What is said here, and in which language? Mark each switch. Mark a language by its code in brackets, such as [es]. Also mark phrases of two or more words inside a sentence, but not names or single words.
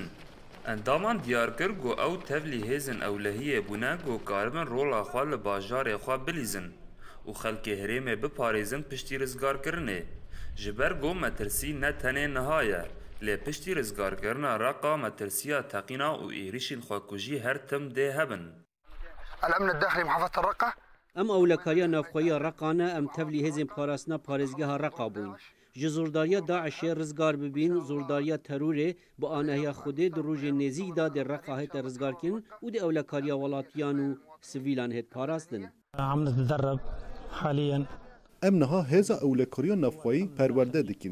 [ku] Endaman diyar kir got ew tevlî hêzên ewlehiyê bûne got karibin rola xwe li bajarê xwe bilîzin û xelkê herêmê biparêzin piştî rizgarkirinê. Ji ber got metirsî ne tenê niha ye, lê piştî rizgarkirina Reqa metirsiya teqîna û êrişên xwe ku jî her tim dê hebin. [ar] الأمن الداخلي محافظة الرقة [ku] ئەم ئەولەکاریە ناوخۆییە ڕقانە ئەم تەڤلی هێزên پاراستنا پارێزگەها ڕقا بووین. Ji zordariya Daişê rizgar bibîn zordariya terorê bi anehiya Xwedê di rojên nêzik da dê Reqa hête rizgarkirin û dê ewlekariya welatiyan û sivîlan hêt parastin. Em niha hêza ewlekariya navxweyî perwerde dikin.